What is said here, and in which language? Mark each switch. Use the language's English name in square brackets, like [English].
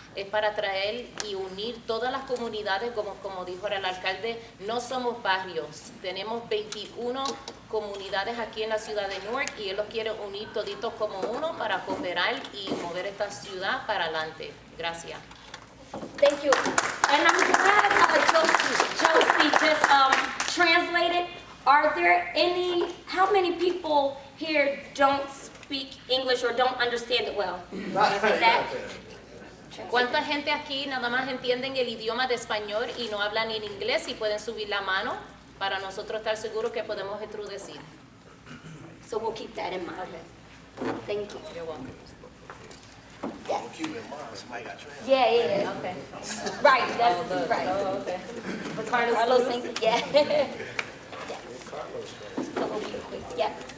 [Spanish] Es para traer y unir todas las comunidades, como dijo el alcalde. No somos barrios, tenemos 21 comunidades aquí en la ciudad de Newark y él los quiere unir toditos como uno para cooperar y mover esta ciudad para adelante. Gracias. [English] Thank you. And I'm glad Josie just translated. Are there how many people here don't speak English or don't understand it well? Is it that? [Spanish] ¿Cuánta gente aquí nada más entienden el idioma de español y no hablan en inglés y pueden subir la mano para nosotros estar seguros que podemos introducir? [English] So we'll keep that in mind. Okay. Thank you. You're welcome. Yes. Oh, Yeah. Okay. Right, that's right. Oh, okay. Carlos, thank you. Yeah. Yes. So we'll be quick. Yeah.